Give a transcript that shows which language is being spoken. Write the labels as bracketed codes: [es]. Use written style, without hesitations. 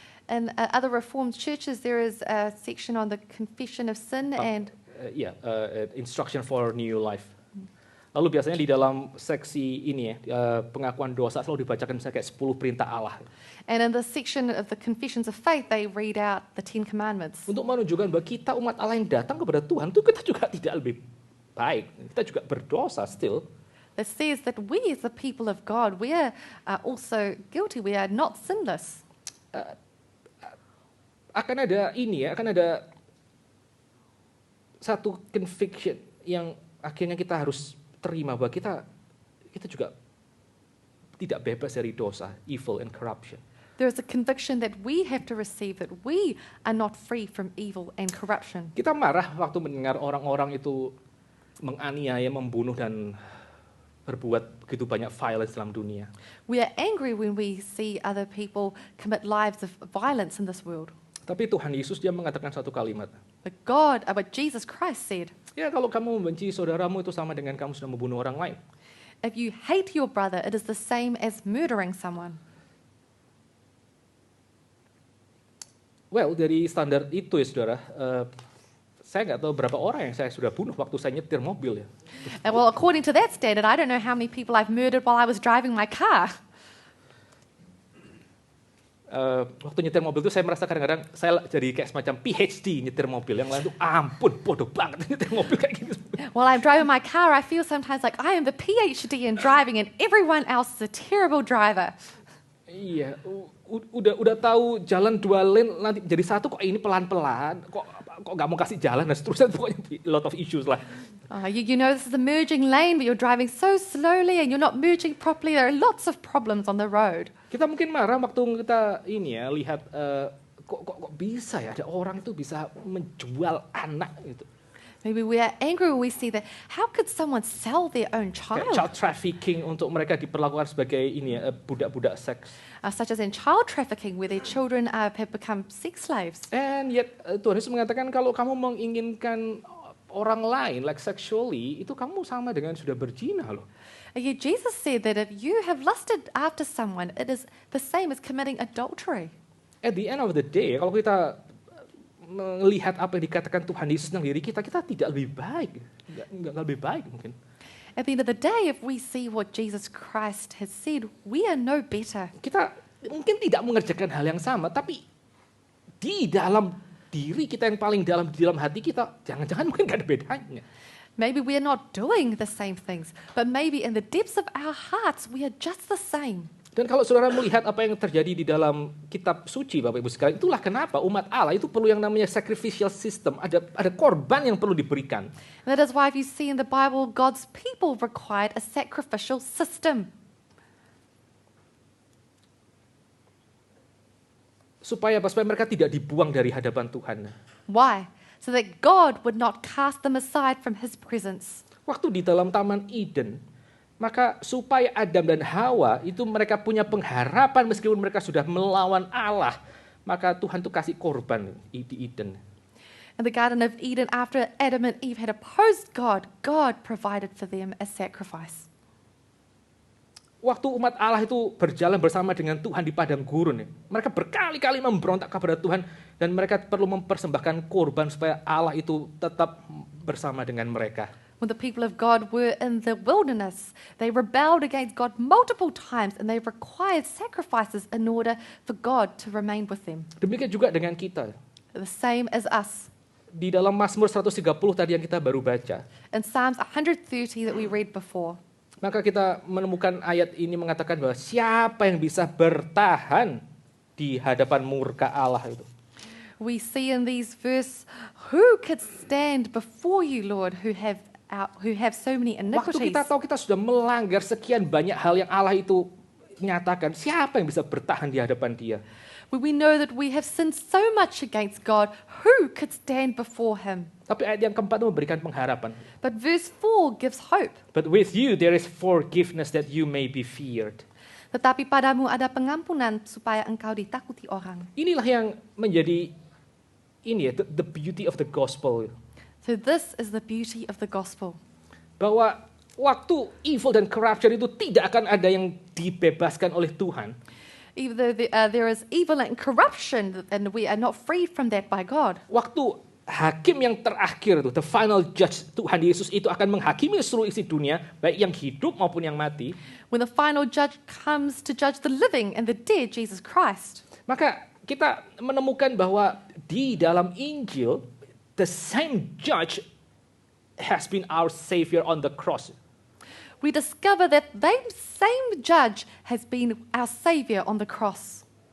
[en] In other Reformed churches, there is a section on the confession of sin and instruction for new life. [id] Lalu biasanya di dalam seksi ini pengakuan dosa selalu dibacakan misalnya kayak 10 perintah Allah. [en] in the section of the confessions of faith, they read out the Ten Commandments. [id] Untuk menunjukkan bahwa kita umat Allah yang datang kepada Tuhan itu kita juga tidak lebih baik. Kita juga berdosa [en] still. That says that we as the people of God, we are also guilty. We are not sinless. [id] akan ada satu conviction yang akhirnya kita harus terima bahwa kita juga tidak bebas dari dosa, [en] evil and corruption. There is a conviction that we have to receive that we are not free from evil and corruption. [id] Kita marah waktu mendengar orang-orang itu menganiaya, membunuh dan berbuat begitu banyak violence dalam dunia. [en] We are angry when we see other people commit lives of violence in this world. [id] Tapi Tuhan Yesus dia mengatakan satu kalimat. [en] But Jesus Christ said, [id] Ya kalau kamu membenci saudaramu itu sama dengan kamu sudah membunuh orang lain. [en] if you hate your brother, it is the same as murdering someone. [id] Well, dari standar itu ya saudara, saya nggak tahu berapa orang yang saya sudah bunuh waktu saya nyetir mobil ya. [en] And well, according to that standard, I don't know how many people I've murdered while I was driving my car. [id] Waktu nyetir mobil itu saya merasa kadang-kadang saya jadi kayak semacam PhD nyetir mobil. Yang lain tuh ampun bodoh banget nyetir mobil kayak gini. [en] While I'm driving my car, I feel sometimes like I am the PhD in driving and everyone else is a terrible driver. [id] Iya, udah tahu jalan 2 lane nanti jadi satu kok ini pelan-pelan, kok nggak mau kasih jalan dan seterusnya, pokoknya [en] a lot of issues [id] lah. [en] You know this is a merging lane, but you're driving so slowly and you're not merging properly. There are lots of problems on the road. [id] Kita mungkin marah waktu kita lihat kok bisa ya ada orang itu bisa menjual anak gitu. [en] Maybe we are angry when we see that. How could someone sell their own child? [id] Kayak child trafficking untuk mereka diperlakukan sebagai budak-budak seks. [en] Such as in child trafficking, where their children have become sex slaves. And yet [id] Tuhan Yesus mengatakan kalau kamu menginginkan orang lain [en] like sexually, [id] itu kamu sama dengan sudah berzina loh. [en] Yet Jesus said that if you have lusted after someone, it is the same as committing adultery. At the end of the day, [id] kalau kita melihat apa yang dikatakan Tuhan Yesus tentang diri kita tidak lebih baik. Nggak lebih baik mungkin. [en] At the end of the day, if we see what Jesus Christ has said, we are no better. [id] Kita mungkin tidak mengerjakan hal yang sama, tapi di dalam diri kita yang paling dalam, di dalam hati kita, jangan-jangan mungkin nggak ada bedanya. [en] Maybe we are not doing the same things, but maybe in the depths of our hearts, we are just the same. [id] Dan kalau saudara melihat apa yang terjadi di dalam kitab suci, Bapak Ibu sekalian, itulah kenapa umat Allah itu perlu yang namanya sacrificial system. Ada korban yang perlu diberikan. [en] And that is why if you see in the Bible, God's people required a sacrificial system. [id] Supaya mereka tidak dibuang dari hadapan Tuhan. [en] Why? So that God would not cast them aside from His presence. [id] Waktu di dalam Taman Eden, maka supaya Adam dan Hawa itu mereka punya pengharapan meskipun mereka sudah melawan Allah, maka Tuhan tuh kasih korban di Eden. [en] In the Garden of Eden, after Adam and Eve had opposed God, God provided for them a sacrifice. [id] Waktu umat Allah itu berjalan bersama dengan Tuhan di padang gurun, mereka berkali-kali memberontak kepada Tuhan dan mereka perlu mempersembahkan korban supaya Allah itu tetap bersama dengan mereka. [en] When the people of God were in the wilderness, they rebelled against God multiple times and they required sacrifices in order for God to remain with them. [id] Demikian juga dengan kita. [en] The same as us. [id] Di dalam Mazmur 130 tadi yang kita baru baca. [en] In Psalms 130 that we read before. [id] Maka kita menemukan ayat ini mengatakan bahwa siapa yang bisa bertahan di hadapan murka Allah itu. [en] We see in these verses, who could stand before you, Lord, who have so many iniquities. [id] Waktu kita tahu kita sudah melanggar sekian banyak hal yang Allah itu nyatakan, siapa yang bisa bertahan di hadapan Dia? [en] When we know that we have sinned so much against God, who could stand before Him? [id] Tapi ayat yang keempat itu memberikan pengharapan. [en] But verse 4 gives hope. But with you there is forgiveness that you may be feared. [id] Tetapi padamu ada pengampunan supaya engkau ditakuti orang. Inilah yang menjadi [en] the beauty of the gospel. So this is the beauty of the gospel. [id] Bahwa waktu evil dan corruption itu tidak akan ada yang dibebaskan oleh Tuhan. [en] Even though there is evil and corruption, and we are not freed from that by God. [id] Waktu hakim yang terakhir itu, [en] the final judge, [id] Tuhan Yesus itu akan menghakimi seluruh isi dunia, baik yang hidup maupun yang mati. [en] When the final judge comes to judge the living and the dead, Jesus Christ. [id] Maka kita menemukan bahwa di dalam Injil, [en] the same judge has been our Savior on the cross. We discover that the same judge has been our Savior on the cross.